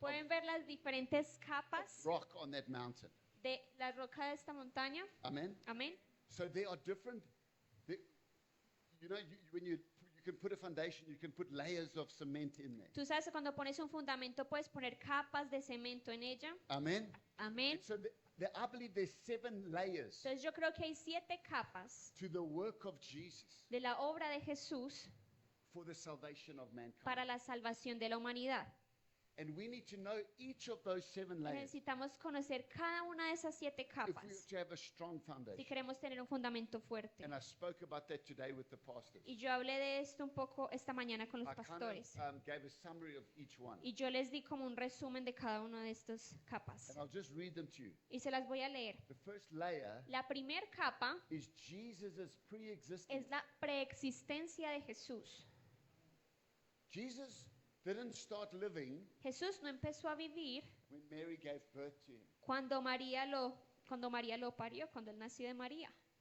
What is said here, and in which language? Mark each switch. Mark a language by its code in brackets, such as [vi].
[es] ¿Pueden ver las diferentes capas [en] rock on that mountain? [es] de la roca de esta montaña? [en] Amen. [es] Amén. [en] So there are different. You know, when you can put a foundation, you can put layers of cement in there. [es] Tú sabes que cuando pones un fundamento puedes poner capas de cemento en ella. [en] Amen. [es] Amén. [en] And so I believe there's 7 layers [es] Entonces yo creo que hay 7 capas [en] to the work of Jesus [es] de la obra de Jesús [en] for the salvation of mankind. [es] para la salvación de la humanidad. [en] And we need to know each of those 7 layers [es] Necesitamos conocer cada una de esas 7 [en] if we are [es] capas [en] to have a strong [es] si [en] foundation. [es] queremos tener un fundamento fuerte. [en] And I spoke about that today with the pastors. [es] Y yo hablé de esto un poco esta mañana con los [en] I kind [es] pastores. [en] of gave a summary of each one. [es] Y yo les di como un resumen de cada una de estas capas. [en] And I'll just read them to you. [es] Y se las voy a leer. [en] The first layer [es] La primer capa [en] is Jesus' pre-existence. [es] es la preexistencia de Jesús. [en] Jesus didn't start living [es] Jesús no empezó a vivir [en] when Mary gave birth to him. [es] cuando María lo parió, cuando él nació de María.